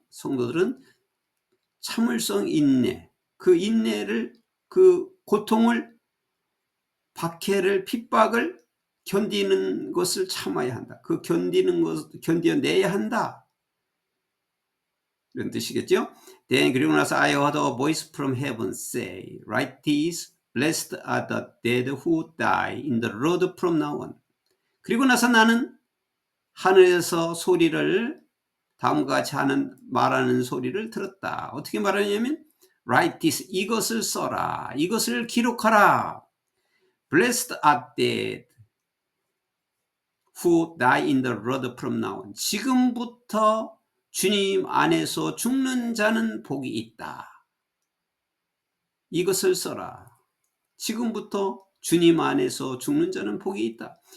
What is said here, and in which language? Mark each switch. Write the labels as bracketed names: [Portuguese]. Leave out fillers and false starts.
[Korean] 성도들은 참을성, 인내, 그 인내를, 그 고통을, 박해를, 핍박을 견디는 것을 참아야 한다. 그 견디는 것 견뎌내야 한다. 이런 뜻이겠죠? [English] Then [Korean] 그리고 나서 [English] I heard a voice from heaven say, Write this, blessed are the dead who die in the Lord from now on. [Korean] 그리고 나서 나는 하늘에서 소리를 다음과 같이 말하는 소리를 들었다. 어떻게 말하냐면 [English] Write this, [Korean] 이것을 써라. 이것을 기록하라. [English] Blessed are dead who die in the Lord from now on. [Korean] 지금부터 주님 안에서 죽는 자는 복이 있다. 이것을 써라. 지금부터 주님 안에서 죽는 자는 복이 있다.